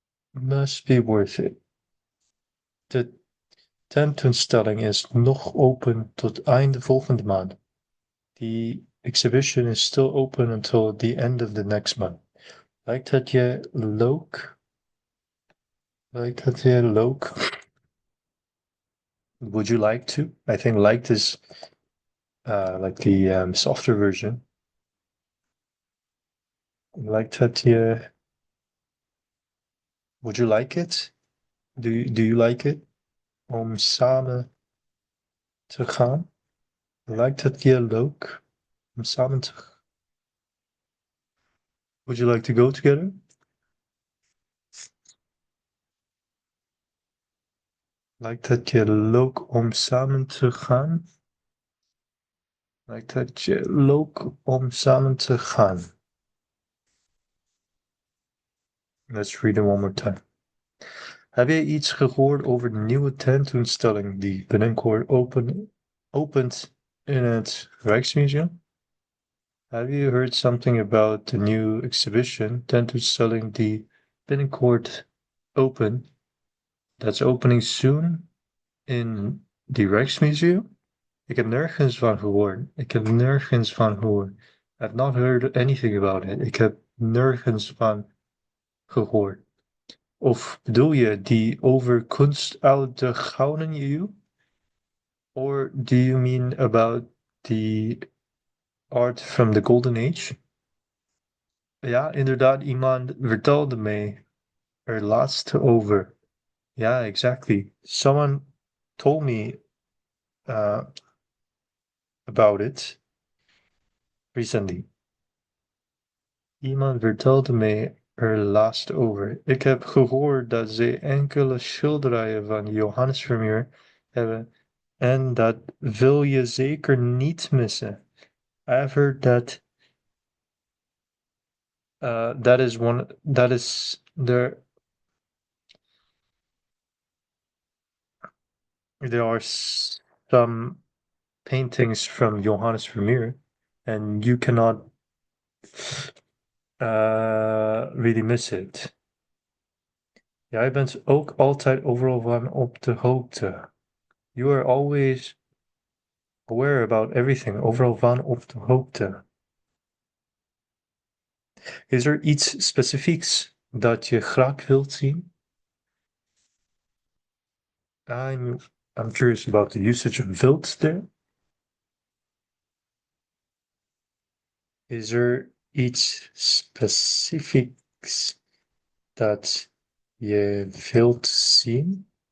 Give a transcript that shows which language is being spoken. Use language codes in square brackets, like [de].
[en] Must be worth it. [nl] De tentoonstelling is nog open tot einde volgende maand. [en] The exhibition is still open until the end of the next month. [nl] Lijkt het je leuk? Lijkt het je leuk? [en] Would you like to? I think liked is like the softer version. [nl] Lijkt het je? [en] Would you like it? Do you like it? [nl] Om samen te gaan? Lijkt het je leuk? Om samen te gaan? [en] Would you like to go together? [nl] Lijkt het je leuk om samen te gaan? Lijkt het je leuk om samen te gaan? [en] Let's read it one more time. [nl] Heb jij iets gehoord over de nieuwe tentoonstelling die binnenkort opent in het Rijksmuseum? [en] Have you heard something about the new exhibition [nl] tentoonstelling die binnenkort [en] that's opening soon in the Rijksmuseum? [nl] Ik heb nergens van gehoord. Ik heb nergens van gehoord. [en] I've not heard anything about it. [nl] Ik heb nergens van gehoord. Of bedoel je die over kunst uit de Gouden Eeuw? [en] Or do you mean about the art from the Golden Age? [nl] Ja, inderdaad, iemand vertelde mij er laatst over. [en] Ja, exactly. Someone told me about it recently. [nl] Iemand vertelde mij er laatst over. Ik heb gehoord dat ze enkele schilderijen van Johannes Vermeer hebben en dat wil je zeker niet missen. [en] I've heard that that is there are some paintings from Johannes Vermeer and you cannot really miss it. [nl] Jij bent ook altijd overal van op de hoogte. [en] You are always aware about everything, [nl] overal van op de hoogte. Is er iets specifieks dat je graag wilt zien? [en] I'm curious about the usage of wilt there. [nl] Is er iets specifieks dat je wilt zien?